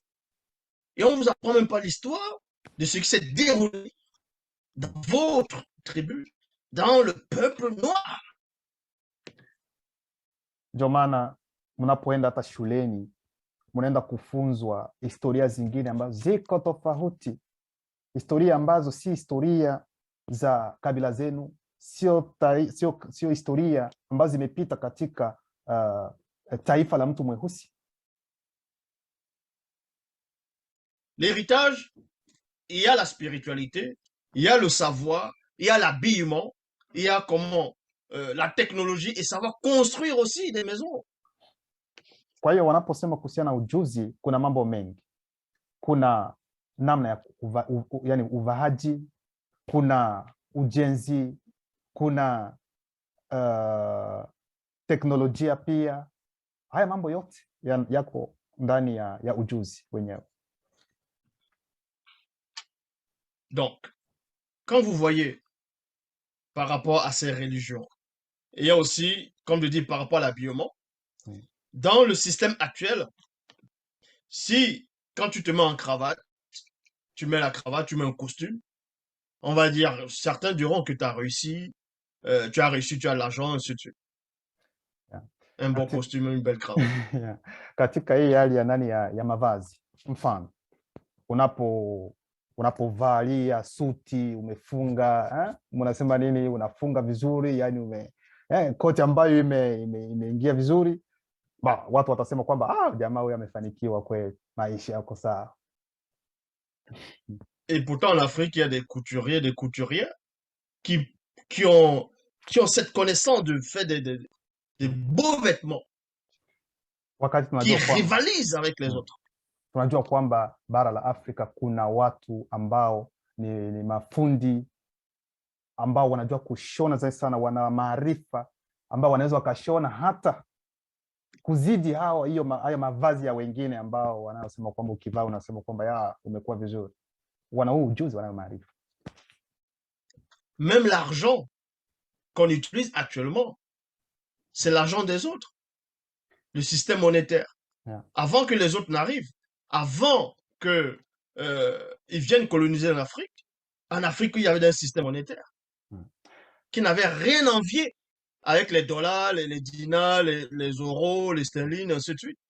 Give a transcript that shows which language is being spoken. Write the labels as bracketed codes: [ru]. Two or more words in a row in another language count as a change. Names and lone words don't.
[fr] Et on ne vous apprend même pas l'histoire de ce qui s'est déroulé dans votre tribu, dans le peuple noir. [sw] Ndio maana mnapoenda hata shuleni mnaenda kufunzwa historia zingine ambazo ziko tofauti, historia ambazo si historia za kabila zenu, sio historia ambazo zimepita katika taifa la mtu mweusi. [fr] L'héritage, il y a la spiritualité, il y a le savoir, il y a l'habillement, il y a comment la technologie et savoir construire aussi des maisons. [sw] Kwa hiyo wanaposema kuhusiana na ujuzi, kuna mambo mengi. Kuna namna ya yani uvaaji, kuna ujenzi, kuna teknolojia pia. Haya mambo yote yako ndani ya ujuzi wenyewe. [fr] Donc, quand vous voyez par rapport à ces religions, il y a aussi, comme je dis, par rapport à l'habillement, dans le système actuel, si quand tu te mets en cravate, tu mets la cravate, tu mets un costume, on va dire, certains diront que tu as réussi, tu as l'argent, ainsi de suite. Un bon costume, une belle cravate. [sw] Katika hii hali ya nani ya mavazi, mfano unapovalia suti umefunga, mnasema nini, unafunga vizuri, yani koti ambayo imeingia vizuri, watu watasema kwamba jamaa huyu amefanikiwa kweli, maisha yako sawa. [fr] Et pourtant en Afrique, il y a des couturiers, des couturières qui ont cette connaissance de faire des beaux vêtements, qui rivalisent avec les autres. [sw] Tunajua kwamba bara la Afrika kuna watu ambao ni mafundi ambao wanajua kushona zaidi sana, wana maarifa ambao wanaweza wakashona hata kuzidi haya mavazi ya wengine ambao wanaosema kwamba ukivaa unasema kwamba umekuwa vizuri. Wana huu ujuzi, wana maarifa. [fr] Même l'argent qu'on utilise actuellement, c'est l'argent des autres. Le système monétaire. Yeah. Avant que les autres n'arrivent, avant que ils viennent coloniser l'Afrique, en Afrique, il y avait un système monétaire qui n'avait rien à envier avec les dollars, les dinars, les euros, les sterling, ainsi de suite.